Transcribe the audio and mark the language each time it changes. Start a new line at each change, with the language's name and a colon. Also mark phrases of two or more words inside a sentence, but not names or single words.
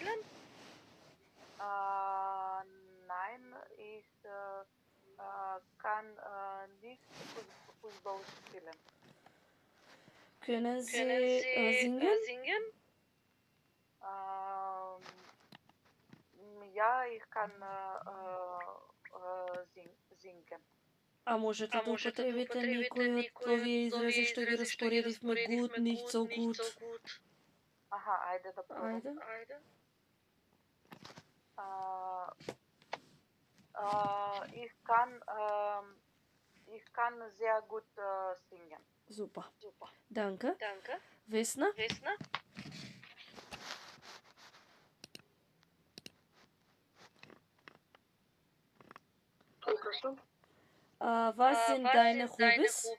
German: Nein, ich kann nicht Fußball spielen. Können Sie singen? Ja, ich kann singen.
Macedonian: А можете да употребите некои од овие изрази што ги распоредивме good,
German: nicht so gut?
Macedonian: Аха, ајде да пробам. Ајде.
German: Ich kann sehr gut singen. Super. Danke. Vesna? Was sind deine Hobbys?